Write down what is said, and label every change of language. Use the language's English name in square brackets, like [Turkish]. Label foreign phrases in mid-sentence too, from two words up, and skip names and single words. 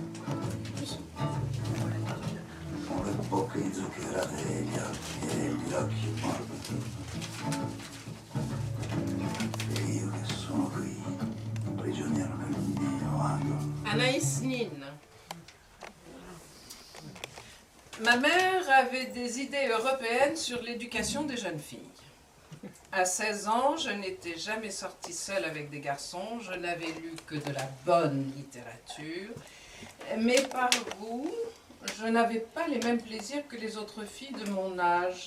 [Italian] Con le bocche inzuccherate e gli occhi morbidi. E io che sono qui, prigioniero nel mio angolo. [French] Anaïs Nin. Ma mère avait des idées européennes sur l'éducation des jeunes filles. À 16 ans, je n'étais jamais sortie seule avec des garçons, je n'avais lu que de la bonne littérature, mais par goût, je n'avais pas les mêmes plaisirs que les autres filles de mon âge.